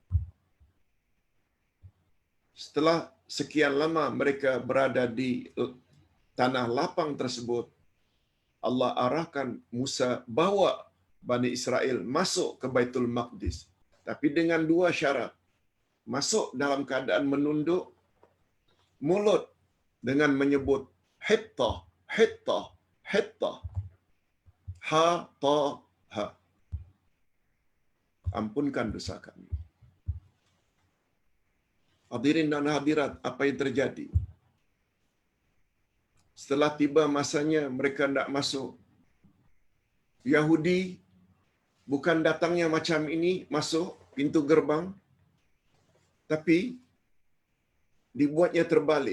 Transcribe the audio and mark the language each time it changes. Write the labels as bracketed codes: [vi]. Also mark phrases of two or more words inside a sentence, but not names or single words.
[ms] Setelah sekian lama mereka berada di tanah lapang tersebut, Allah arahkan Musa bawa Bani Israel masuk ke Baitul Maqdis. Tapi dengan 2 syarat. Masuk dalam keadaan menunduk, mulut dengan menyebut hitta, hitta, hitta. Ha, ta, ha. Ampunkan dosa kami. Hadirin dan hadirat, apa yang terjadi? Setelah tiba masanya mereka tidak masuk. Yahudi bukan datangnya macam ini, masuk pintu gerbang, tapi dibuatnya terbalik.